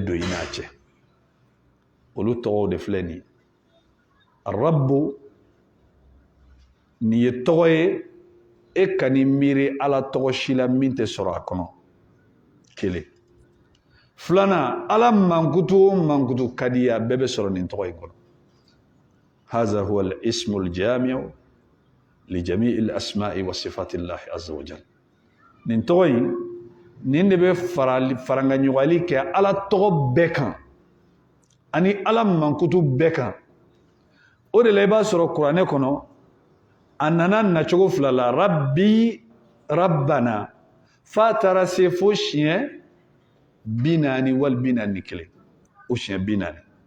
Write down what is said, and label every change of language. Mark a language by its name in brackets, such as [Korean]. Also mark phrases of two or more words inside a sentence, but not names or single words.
[Bambara] don i n'a cɛ olu tɔgɔw de filɛ nin ye rabu nin ye tɔgɔ ye e ka n'i miiri ala tɔgɔ si la min tɛ sɔrɔ a kɔnɔ kelen filanan ala mankutu o mankutu ka di ye a bɛɛ bɛ sɔrɔ nin tɔgɔ in kɔnɔ [Arabic] هذا هو الاسم الجامع لجميع الأسماء وصفات الله عز وجل [Bambara] nin tɔgɔ in nin de bɛ farangaɲɔgɔli kɛ ala tɔgɔ bɛɛ kan ani ala mankutu bɛɛ kan o de la i b'a sɔrɔ kuranɛ kɔnɔ a nana nacogo fila la [Arabic] ربي ربنا [Bambara] f'a taara se fo siɲɛ 40 wali 41 o siɲɛ 40